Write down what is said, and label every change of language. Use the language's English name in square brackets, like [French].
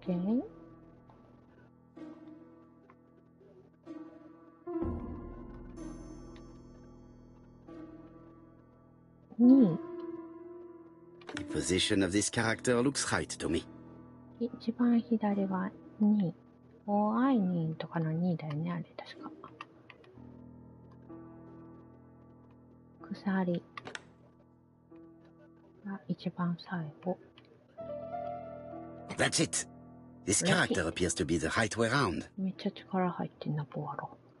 [English] Okay. 2 The position of this character looks right to me. [Japanese] 一番左が2。 OI2 とかの2だよね、あれ確か。鎖が一番最後。 [English] That's it. This character appears to be the right way round. [Japanese] めっちゃ力入ってんな、ボアロ。